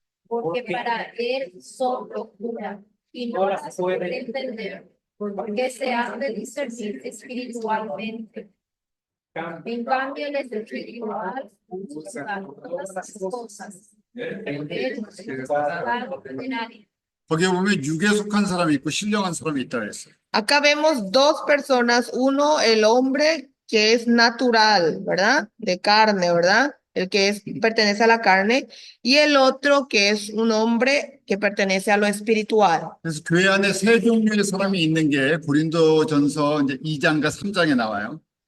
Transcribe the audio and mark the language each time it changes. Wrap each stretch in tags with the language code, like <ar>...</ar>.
<es>porque para él son locura y no las puede entender, porque se han de discernir espiritualmente. En cambio, el espiritual juzga todas las cosas, el juzgar ordinario.</es> <ko>거기에 보면 육에 속한 사람이 있고 신령한 사람이 있다 그랬어요.</ko> <es>Acá vemos dos personas, uno el hombre que es natural, ¿verdad? De carne, ¿verdad? El que es, pertenece a la carne, y el otro que es un hombre que pertenece a lo espiritual.</es> <ko>그래서 교회 안에 세 종류의 사람이 있는 게 고린도전서 이제 2장과 3장에 나와요.</ko>